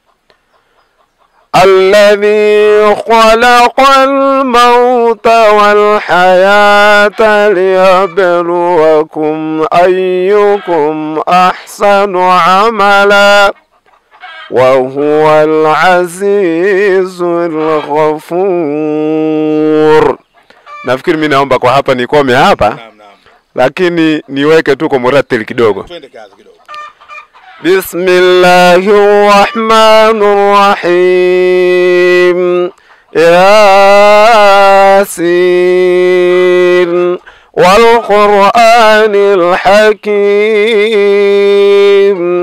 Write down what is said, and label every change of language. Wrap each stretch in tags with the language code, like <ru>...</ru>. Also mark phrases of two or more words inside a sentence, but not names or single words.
<ar>الذي خلق الموت والحياة ليبلوكم أيكم أحسن عملا وهو العزيز الغفور.</ar> <sw>Nafikiri mimi naomba kwa hapa nikome hapa, lakini niweke tu kwa muratili kidogo. Twende kazi kidogo.</sw> <ar>بسم الله الرحمن الرحيم. يس والقرآن الحكيم.</ar>